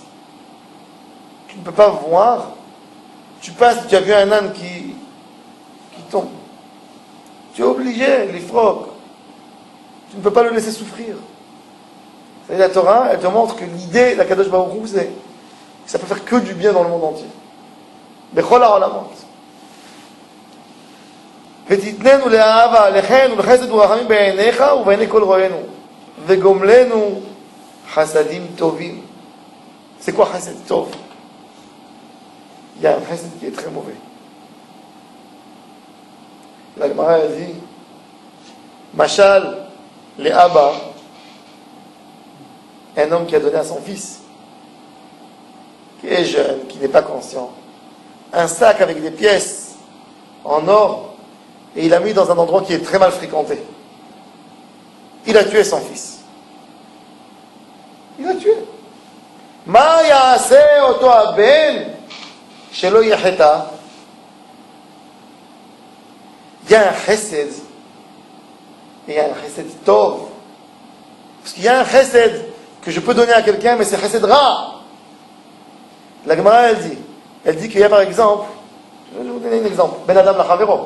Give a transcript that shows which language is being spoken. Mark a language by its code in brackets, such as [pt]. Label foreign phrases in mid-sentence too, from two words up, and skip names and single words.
[fr] Tu ne peux pas voir. Tu passes, tu as vu un âne qui tombe. Tu es obligé, les frocs. Tu ne peux pas le laisser souffrir. La Torah, elle te montre que l'idée de la [he] קדוש ברוך הוא, [fr] c'est que ça peut faire que du bien dans le monde entier. [he] בכל העולמות. ותתננו לאהבה, לחן ולחסד ורחמים בעיניך ובעיני כל רואינו וגומלנו חסדים טובים. [fr] C'est quoi [he] חסד טוב? [fr] Il y a un chesed qui est très mauvais. La Gemara dit [he] משל לאבא, [fr] un homme qui a donné à son fils, qui est jeune, qui n'est pas conscient, un sac avec des pièces en or, et il l'a mis dans un endroit qui est très mal fréquenté. Il a tué son fils. Il l'a tué. [he] מה יעשה אותו הבן שלא יחטא. [fr] Il y a un chesed et il y a un [he] חסד טוב. [fr] Parce qu'il y a un chesed que je peux donner à quelqu'un, mais c'est [he] חסד רע. [fr] La Gemara, elle dit qu'il y a par exemple, je vais vous donner un exemple, [he] בין אדם לחברו.